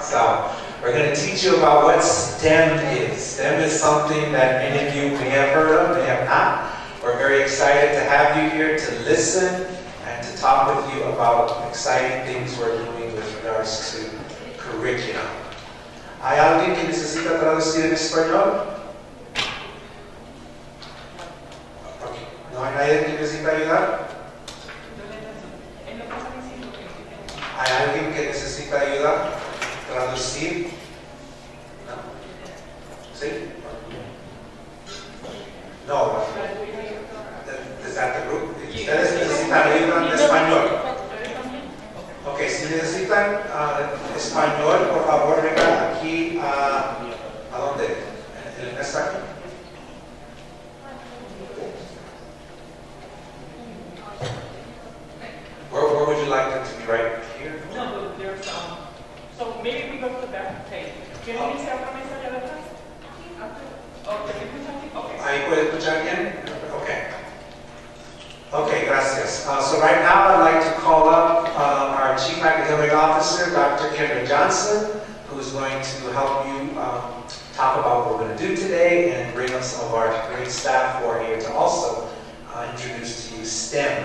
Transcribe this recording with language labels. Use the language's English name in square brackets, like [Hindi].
[English] So we're going to teach you about what STEM is. STEM is something that many of you may have heard of, may have not. We're very excited to have you here to listen and to talk with you about exciting things we're doing with regards to curriculum. [Spanish] ¿Hay alguien que necesita traducir en español? ¿No hay nadie que necesita ayudar? ¿Hay alguien que necesita ayuda? ¿Traducir? ¿No? ¿Sí? [English] No. ¿Es that the group? [Spanish] ¿Ustedes necesitan ayuda en español? Ok, si necesitan español, por favor, vengan aquí ¿a dónde? ¿En el mesa? [English] Where would you like them to be? Right here? No, but there's so maybe we go to the back page. [Spanish] ¿Quieren irse a otra mesa allá atrás? [English] Okay. [Spanish] ¿Ahí puede escuchar bien? [English] Okay. Okay, gracias. So right now I'd like to call up our Chief Academic Officer, Dr. Kendra Johnson, who's going to help you talk about what we're going to do today and bring up some of our great staff who are here to also introduce to you STEM.